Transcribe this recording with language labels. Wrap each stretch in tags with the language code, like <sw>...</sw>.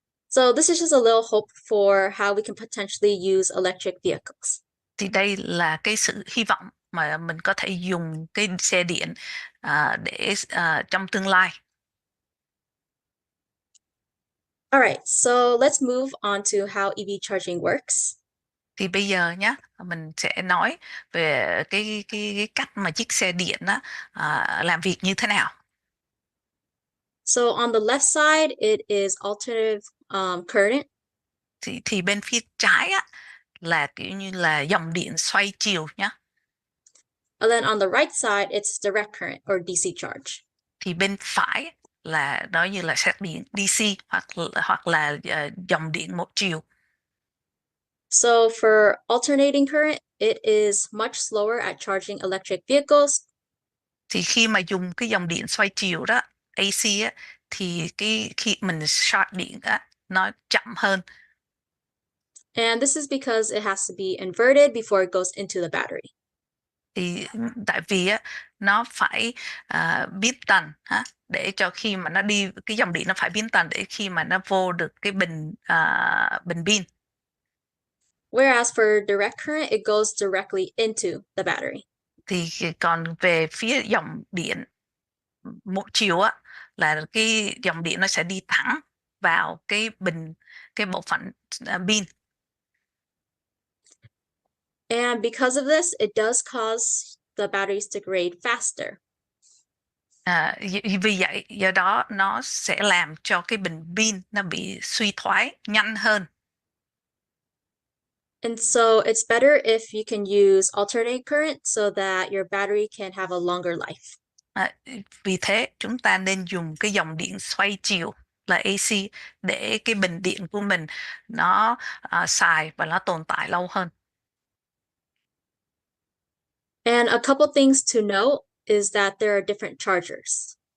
<en>So this is just a little hope for how we can potentially use electric vehicles.</en> <vi>Thì đây là cái sự hy vọng mà mình có thể dùng cái xe điện để trong tương lai.</vi> <en>All right, so let's move on to how EV charging works.</en> <vi>Thì bây giờ nhé, mình sẽ nói về cái cách mà chiếc xe điện làm việc như thế nào.</vi> <en>So on the left side, it is alternative current.</en> <vi>Thì bên phía trái là kiểu như là dòng điện xoay chiều nhé.</vi> <en>And then on the right side, it's direct current or DC charge.</en> <vi>Thì bên phải là đó như là sạc điện DC hoặc là dòng điện một chiều.</vi> <en>So for alternating current, it is much slower at charging electric vehicles.</en> <vi>Thì khi mà dùng cái dòng điện xoay chiều đó, AC thì khi mình sạc điện nó chậm hơn.</vi> <en>And this is because it has to be inverted before it goes into the battery.</en> <vi>Thì tại vì nó phải biến tần để cho khi mà nó đi, cái dòng điện nó phải biến tần để khi mà nó vô được cái bình pin.</vi> <en>Whereas for direct current, it goes directly into the battery.</en> <vi>Thì còn về phía dòng điện một chiều là cái dòng điện nó sẽ đi thẳng vào cái bộ phận pin.</vi> <en>And because of this, it does cause the batteries to degrade faster.</en> <vi>Vì vậy, do đó nó sẽ làm cho cái bình pin nó bị suy thoái nhanh hơn.</vi> <en>And so it's better if you can use alternate current so that your battery can have a longer life.</en> <vi>Vì thế chúng ta nên dùng cái dòng điện xoay chiều là AC để cái bình điện của mình nó xài và nó tồn tại lâu hơn.</vi> <en>And a couple things to note is that there are different chargers.</en>